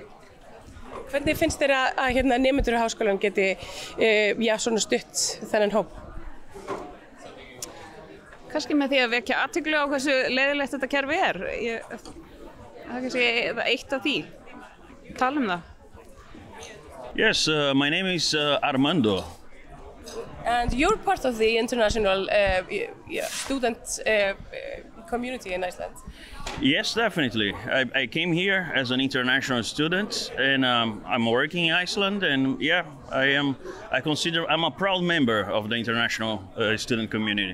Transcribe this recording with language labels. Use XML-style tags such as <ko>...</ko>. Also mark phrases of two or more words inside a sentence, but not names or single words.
<is>Hvernig finnst þér að nemendur í háskólann geti svona stutt þennan hóp? Kannski með því að vekja athygli á hversu leiðilegt þetta kerfi er. Það er kannski eitt af því. Tala um það.</is> <en>Yes, my name is Armando. And you're part of the international student community in Iceland? Yes, definitely. I came here as an international student, and I'm working in Iceland, and yeah, I consider I'm a proud member of the international student community.</en>